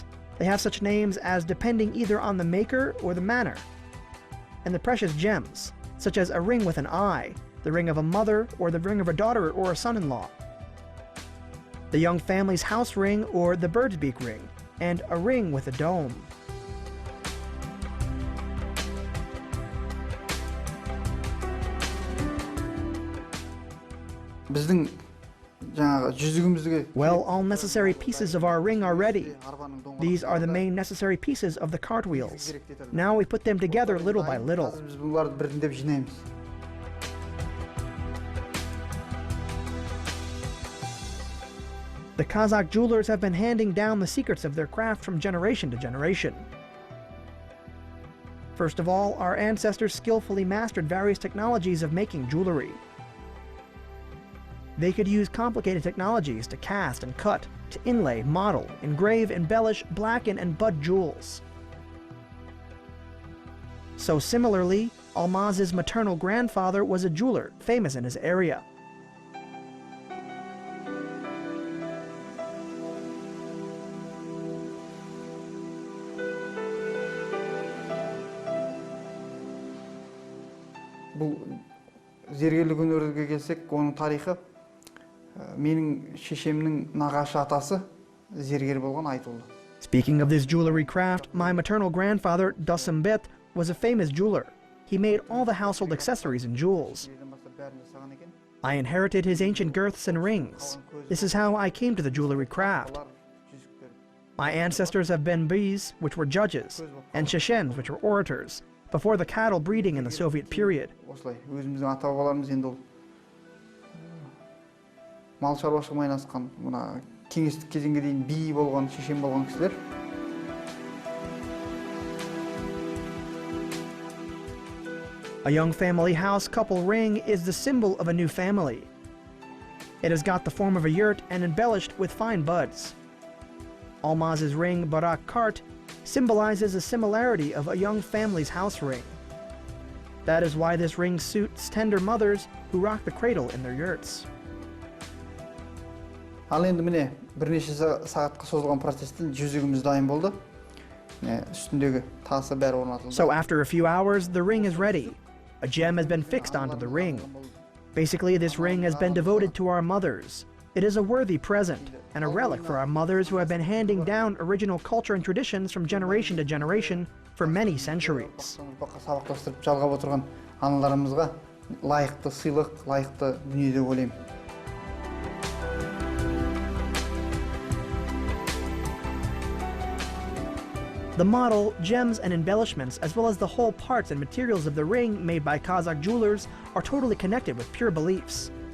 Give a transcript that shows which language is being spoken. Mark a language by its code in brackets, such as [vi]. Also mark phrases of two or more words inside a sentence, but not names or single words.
[en] They have such names as depending either on the maker or the manner. And the precious gems, such as a ring with an eye, the ring of a mother, or the ring of a daughter or a son-in-law. The young family's house ring or the bird's beak ring, and a ring with a dome. [kk] біздің жаңағы жүзігімізге [en] Well, all necessary pieces of our ring are ready. These are the main necessary pieces of the cartwheels. Now we put them together little by little. [kk] Қазір біз бұларды біртіндеп жинаймыз. [en] The Kazakh jewelers have been handing down the secrets of their craft from generation to generation. First of all, our ancestors skillfully mastered various technologies of making jewelry. They could use complicated technologies to cast and cut, to inlay, model, engrave, embellish, blacken, and bud jewels. So similarly, Almaz's maternal grandfather was a jeweler, famous in his area. [kk] Бұл зергерлік өнерге келсек, оның тарихы менің шешемнің нағашы атасы зергер болған айтылды. [en] Speaking of this jewelry craft, my maternal grandfather, Dasimbet, was a famous jeweler. He made all the household accessories and jewels. I inherited his ancient girths and rings. This is how I came to the jewelry craft. My ancestors have been bees, which were judges, and Chechens, which were orators, before the cattle breeding in the Soviet period. [kk] Осылай, өзіміздің ата-бабаларымыз енді ол мал шаруашылығымен айналысқан, мына кеңестік кезеңге дейін би болған, шешен болған кісілер. [en] A young family house couple ring is the symbol of a new family. It has got the form of a yurt and embellished with fine buds. Almaz's ring, Barak Kart, symbolizes a similarity of a young family's house ring. That is why this ring suits tender mothers who rock the cradle in their yurts. [kk] Ал енді міне бірнеше сағатқа созылған процестен жүзігіміз дайын болды. Үстіндегі тасы бәрі орнатылды. [en] So after a few hours, the ring is ready. A gem has been fixed onto the ring. Basically, this ring has been devoted to our mothers. It is a worthy present and a relic for our mothers who have been handing down original culture and traditions from generation to generation for many centuries. [kk] Сабақтастырып жалғап отырған аналарымызға лайықты сыйлық, лайықты дүние деп ойлаймын. [en] The model, gems, and embellishments, as well as the whole parts and materials of the ring made by Kazakh jewelers, are totally connected with pure beliefs.